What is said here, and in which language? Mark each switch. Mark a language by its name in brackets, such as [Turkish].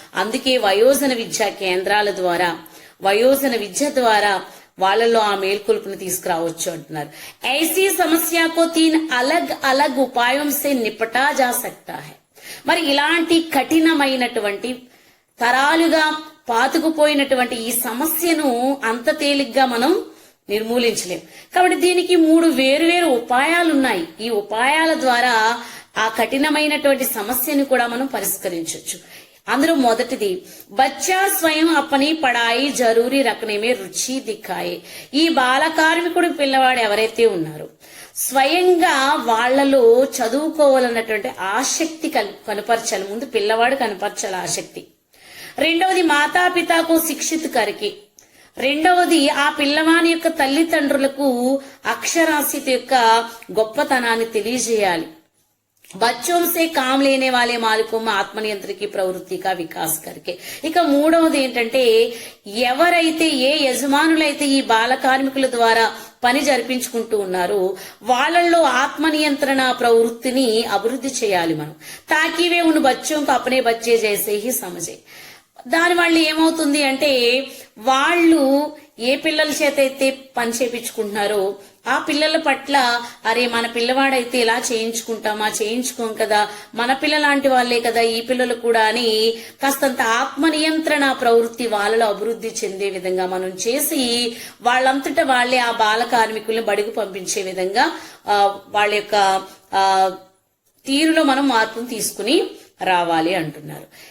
[Telugu] అందుకే వయోజన విద్యా కేంద్రాల ద్వారా, వయోజన విద్య ద్వారా వాళ్ళలో ఆ మేల్కొల్పును తీసుకురావచ్చు అంటున్నారు. [Hindi] ऐसी समस्या को 3 अलग अलग उपायों से निपटा जा सकता है. [Telugu] మరి ఇలాంటి కఠినమైనటువంటి తరాలుగా పాతుకుపోయినటువంటి ఈ సమస్యను అంత తేలిగ్గా మనం నిర్మూలించలేం. కాబట్టి దీనికి 3 వేరువేరు ఉపాయాలు ఉన్నాయి. ఈ ఉపాయాల ద్వారా ఆ కఠినమైనటువంటి సమస్యను కూడా మనం పరిష్కరించవచ్చు. అందులో మొదటిది, [Hindi] బచ్చా స్వయం అప్పని పడాయి జరూరీ రకనేమే రుచి దిక్కాయే. [Telugu] ఈ బాల కార్మికుడు పిల్లవాడు ఎవరైతే ఉన్నారో స్వయంగా వాళ్లలో చదువుకోవాలన్నటువంటి ఆసక్తి కనపరచాలి. ముందు పిల్లవాడు కనపరచాలి ఆసక్తి. రెండవది, [Hindi] మాతాపితాకు శిక్షిత్ కరికి. [Telugu] రెండవది, ఆ పిల్లవాని యొక్క తల్లిదండ్రులకు అక్షరాస్యత యొక్క గొప్పతనాన్ని తెలియజేయాలి. [Hindi] बच्चों से काम लेने वाले मालिकों में ఆత్మనియంత్రణ की ప్రవృత్తి का వికాస్ करके. [Telugu] ఇక మూడవది ఏంటంటే, ఎవరైతే ఏ యజమానులైతే ఈ బాల కార్మికుల ద్వారా పని జరిపించుకుంటూ ఉన్నారో వాళ్ళల్లో ఆత్మ నియంత్రణ ప్రవృత్తిని అభివృద్ధి చేయాలి మనం. [Hindi] తాకీ వే ఉన్ బచ్చోं को अपने बच्चे जैसे ही समझे. [Telugu] దాని వల్ల ఏమవుతుంది అంటే, వాళ్ళు ఏ పిల్లల చేత అయితే పని చేపించుకుంటున్నారో ఆ పిల్లల పట్ల, అరే మన పిల్లవాడైతే ఇలా చేయించుకుంటామా, చేయించుకోం కదా, మన పిల్లలాంటి వాళ్లే కదా ఈ పిల్లలు కూడా అని కాస్తంత ఆత్మ నియంత్రణ ప్రవృత్తి వాళ్ళలో అభివృద్ధి చెందే విధంగా మనం చేసి వాళ్ళంతటా వాళ్లే ఆ బాల కార్మికుల్ని బడికి పంపించే విధంగా వాళ్ళ యొక్క తీరులో మనం మార్పును తీసుకుని రావాలి అంటున్నారు.